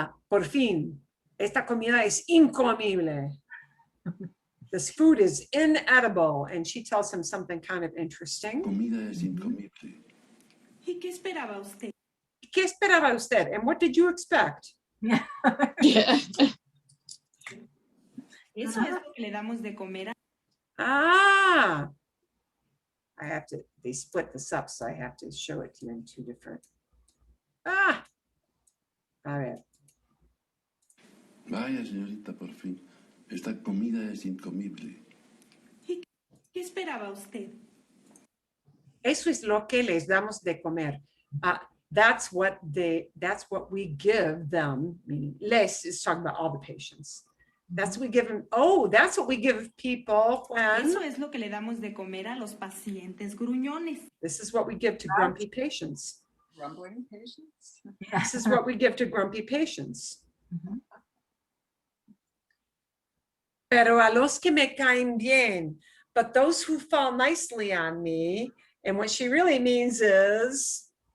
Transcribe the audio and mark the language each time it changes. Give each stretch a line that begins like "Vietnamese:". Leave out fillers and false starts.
Spanish: Por fin, esta comida es incomible.
English: This food is inedible. And she tells him something kind of interesting.
Spanish: Comida es incomible. ¿Y qué esperaba usted? ¿Qué esperaba usted?
English: And what did you expect?
Spanish: Eso es lo que le damos de comer.
English: I have to, they split this up, so I have to show it to you in two different.
Spanish: A ver. Vaya, señorita, por fin. Esta comida es incomible. ¿Y qué esperaba usted? Eso es lo que les damos de comer.
English: That's what we give them. Meaning, les is talking about all the patients. That's what we give them. Oh, that's what we give people when.
Spanish: Eso es lo que le damos de comer a los pacientes gruñones.
English: This is what we give to grumpy patients. Grumbling patients? This is what we give to grumpy patients.
Spanish: Pero a los que me caen bien,
English: but those who fall nicely on me, and what she really means is.